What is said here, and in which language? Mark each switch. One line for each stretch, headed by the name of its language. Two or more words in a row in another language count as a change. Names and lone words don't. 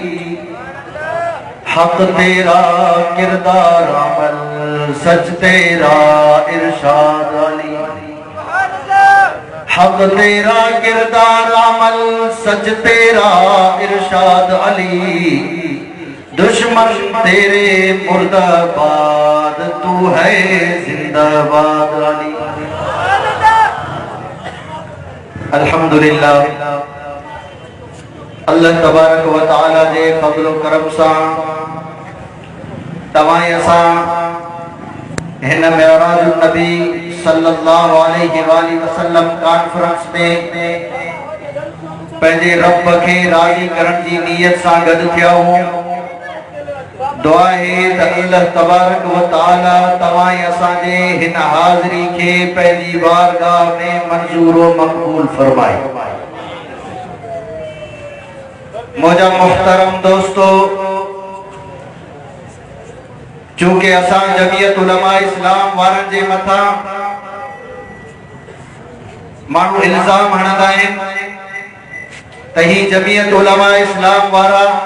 Urdu: حق تیرا کردار عمل سچ تیرا ارشاد علی، حق تیرا کردار عمل سچ تیرا ارشاد علی. دشمن تیرے مردہ باد تو ہے زندہ باد علی.
Sindhi: अल्हम्दुलिल्लाह
Arabic: الله تبارك وتعالى
Sindhi: जे फज़ल व करम सां तवां असां हिन मेराजुन नबी
Arabic: صلى الله عليه وسلم
Sindhi: कॉन्फ्रेंस में पंहिंजे रब खे राज़ी करण जी नियत सां गॾु थिया आहियूं। दुआ है त
Arabic: الله تبارك وتعالى
Sindhi: तवां असांजे हिन हाज़िरी खे पंहिंजी बारगाह में मंज़ूर व मक़बूल फरमाए। मुझा मुहतरम दोस्तों, चूंकि असां जमियत उलमा इस्लाम वारनि जे मथां माण्हू इल्ज़ाम हणंदा आहिनि त ही जमियत उलमा इस्लाम वारा